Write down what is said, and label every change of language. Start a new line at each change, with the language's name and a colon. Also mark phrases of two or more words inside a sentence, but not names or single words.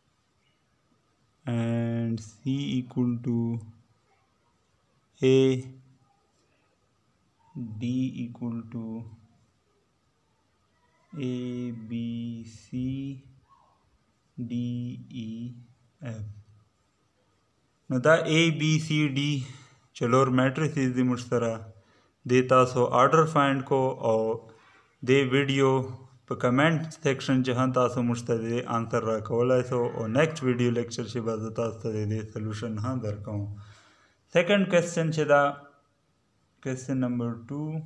English: and C equal to A D equal to A B C D E F
Pashto: نو دا A B C D چلور میټریسز دي موږ سره دې تاسو
English: order find
Pashto: کو او دې ویډیو په
English: comment section
Pashto: چې هم تاسو موږ ته دې آنسر راکولی سو او
English: next video lecture
Pashto: چې به زه تاسو ته دې سلوشن هم درکوم
English: second question
Pashto: چې دا
English: question number 2